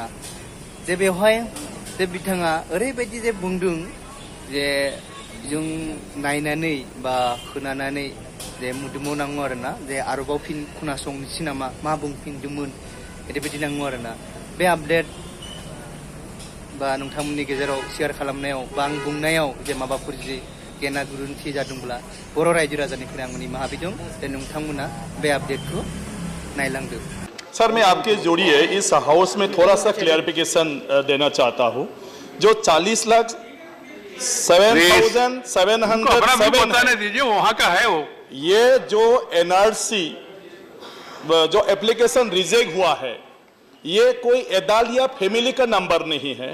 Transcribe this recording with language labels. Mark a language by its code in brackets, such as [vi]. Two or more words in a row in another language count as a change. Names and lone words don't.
[brx] जे बेवहाय जे बिथाङा ओरैबायदि जे बुंदों जे जों नायनानै बा खोनानानै जे मोदोमाव नाङो आरोना, जे आरोबाव फिन खोनासंनोसै नामा मा बुंफिनदोंमोन ओरैबायदि नाङो आरोना। बे आपडेट बा नोंथांमोननि गेजेराव शेयार खालामनायाव बा आं बुंनायाव जे माबाफोर जि गेना गोरोन्थि जादोंब्ला बर' रायजो राजानिफ्राय आं निमाहा बिदों। जे नोंथांमोना बे आपडेटखौ नायलांदो। [hi] सर, मैं आपके जोड़िए इस हाउस में थोड़ा सा क्लियरिफिकेशन देना चाहता हूं। जो 40,07,707 बताने दीजिए, वहां का है वो। ये जो एनआरसी जो एप्लीकेशन रिजेक्ट हुआ है, ये कोई एदाल या फैमिली का नंबर नहीं है।